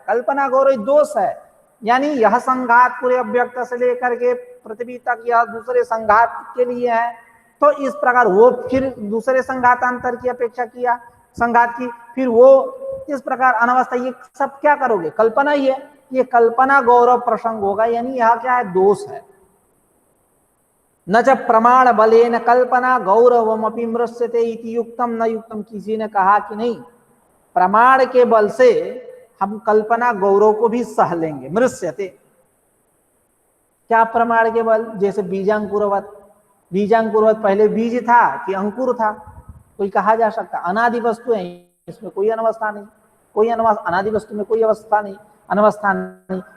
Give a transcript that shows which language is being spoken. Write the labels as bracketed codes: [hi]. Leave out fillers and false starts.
[hi] कल्पना गौरव दोष है, यानी यह संघात पूरे अव्यक्त से लेकर के पृथ्वी तक यह दूसरे संघात के लिए है, तो इस प्रकार वो फिर दूसरे संघातांतर की अपेक्षा किया संघात की, फिर वो इस प्रकार अनवस्था, ये सब क्या करोगे? कल्पना ही है। ये कल्पना गौरव प्रसंग होगा, यानी यह क्या है? दोष है। [sa] न च प्रमाण बलेन कल्पना गौरवमपि मृष्यते इति युक्तम न युक्तम। [hi] किसी ने कहा कि नहीं, प्रमाण के बल से हम कल्पना गौरव को भी सह लेंगे। मृष्यते क्या? प्रमाण के बल, जैसे बीजांकुरवत। बीजांकुरवत पहले बीज था कि अंकुर था? कोई कहा जा सकता? अनादि वस्तु है, इसमें कोई अनवस्था नहीं, कोई अनादि वस्तु में कोई अवस्था नहीं, अनवस्था नहीं।